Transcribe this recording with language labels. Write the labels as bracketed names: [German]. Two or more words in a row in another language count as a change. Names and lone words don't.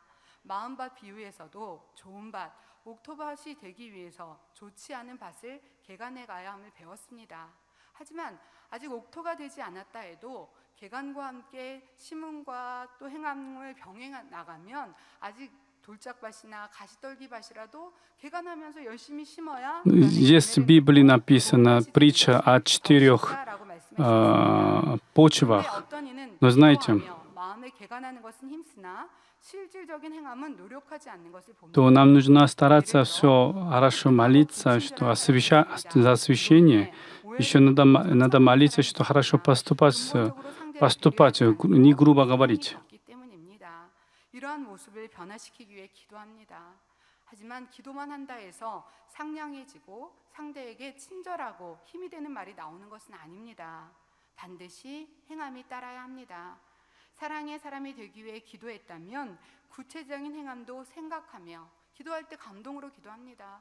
[Korean] 마음밭 비유에서도 좋은 밭, 옥토밭이 되기 위해서 좋지 않은 밭을 개간해 가야 함을 배웠습니다. 하지만 아직 옥토가 되지 않았다 해도 개간과 함께 심음과 또 행함을 병행해 나가면 아직 돌짝밭이나 가시떨기밭이라도 개간하면서 열심히 심어야 [Russian] Есть в Библии написана притча о 4 почвах. [Korean] 어떤 이는 [Russian] Но знаете, [Korean] 기도하며 마음에 개간하는 것은 힘쓰나 실질적인 행함은 노력하지 않는 것을 봅니다. [Russian] то нам нужно стараться все хорошо молиться, что за освящение. Еще надо молиться, что хорошо поступать, не грубо говорить. [Korean] 이러한 모습을 변화시키기 위해 기도합니다. 하지만 기도만 한다 해서 상냥해지고 상대에게 친절하고 힘이 되는 말이 나오는 것은 아닙니다. 반드시 행함이 따라야 합니다. 사랑의 사람이 되기 위해 기도했다면 구체적인 행함도 생각하며 기도할 때 감동으로 기도합니다.